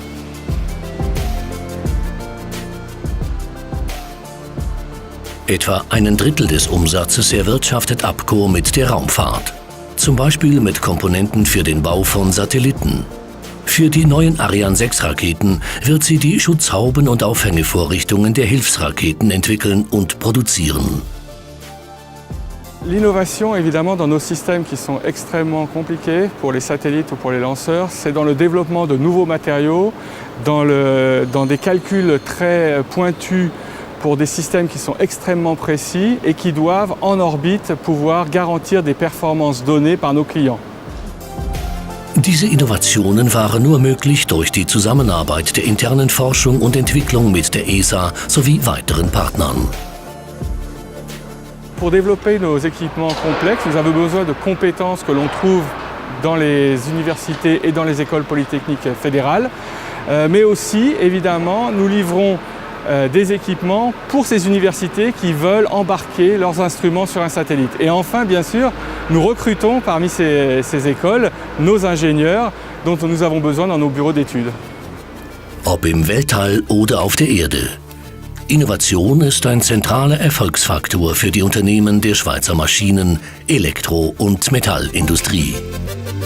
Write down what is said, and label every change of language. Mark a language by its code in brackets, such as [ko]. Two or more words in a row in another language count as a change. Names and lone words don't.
[de] Etwa einen Drittel des Umsatzes erwirtschaftet APCO mit der Raumfahrt. Zum Beispiel mit Komponenten für den Bau von Satelliten. Für die neuen Ariane 6 Raketen wird sie die Schutzhauben und Aufhängevorrichtungen der Hilfsraketen entwickeln und produzieren. [fr] L'innovation, évidemment, dans nos systèmes qui sont extrêmement compliqués pour les satellites ou pour les lanceurs, c'est dans le développement de nouveaux matériaux, dans des calculs très pointus pour des systèmes qui sont extrêmement précis et qui doivent, en orbite, pouvoir garantir des performances données par nos clients. [de] Diese Innovationen waren nur möglich durch die Zusammenarbeit der internen Forschung und Entwicklung mit der ESA sowie weiteren Partnern. [fr] Pour développer nos équipements complexes, nous avons besoin de compétences que l'on trouve dans les universités et dans les écoles polytechniques fédérales. Mais aussi, évidemment, nous livrons des équipements pour ces universités qui veulent embarquer leurs instruments sur un satellite. Et enfin, bien sûr, nous recrutons parmi ces écoles nos ingénieurs dont nous avons besoin dans nos bureaux d'études. [de] Ob im Weltall oder auf der Erde. Innovation ist ein zentraler Erfolgsfaktor für die Unternehmen der Schweizer Maschinen-, Elektro- und Metallindustrie.